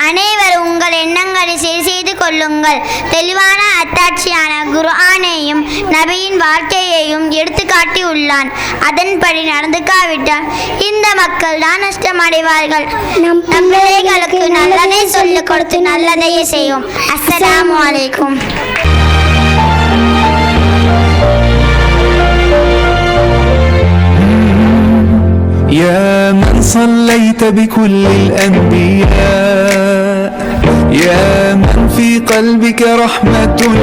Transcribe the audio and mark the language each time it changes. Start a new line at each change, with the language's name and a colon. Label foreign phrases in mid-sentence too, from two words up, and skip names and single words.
Tamil: அனைவரும் உங்கள் எண்ணங்களை சரி செய்து கொள்ளுங்கள். தெளிவான அத்தாட்சியான குர்ஆனையும் நபியின் வாழ்க்கையையும் எடுத்துக்காட்டி உள்ளான். அதன்படி நடந்துக்காவிட்டால் இந்த மக்கள் தான் நஷ்டமடைவார்கள். நம் பிள்ளைகளுக்கு நல்லதை சொல்லிக் கொடுத்து நல்லதையே செய்யும்.
Arabic: السلام عليكم. يا من صليت بكل الأنبياء يا من في قلبك رحمة